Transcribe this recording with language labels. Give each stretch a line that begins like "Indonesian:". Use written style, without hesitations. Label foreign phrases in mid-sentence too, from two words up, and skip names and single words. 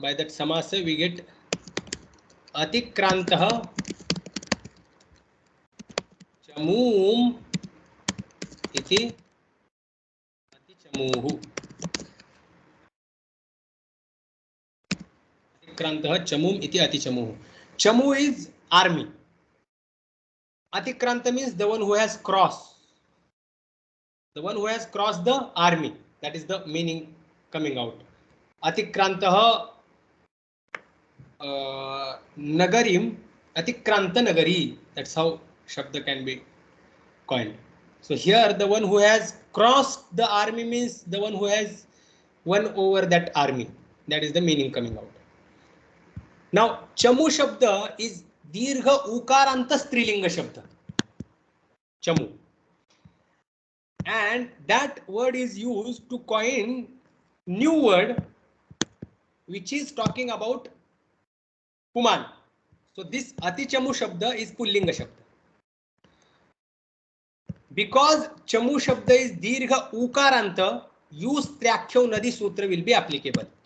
English: By that samasa we get
Sanskrit: atikrantah chamum iti atichamuhu. Atikrantah chamum iti atichamuhu.
English: Chamu is army. Atikranta means the one who has crossed. The one who has crossed the army. That is the meaning coming out.
Sanskrit: Atikrantah nagarim, atikranta nagari.
English: That's how shabda can be coined. So here the one who has crossed the army means the one who has won over that army. That is the meaning coming out. Now
Sanskrit: chamu shabda
English: is
Sanskrit: dirgha ukaranta strilinga shabda.
English: Chamu. And that word is used to coin new word which is talking about Puman. So this
Sanskrit: atichamu shabda
English: is
Sanskrit: pullinga shabda.
English: Because
Sanskrit: chamu shabda
English: is
Sanskrit: dirgha ukaranta,
English: use
Sanskrit: trakhyo nadi sutra
English: will be applicable.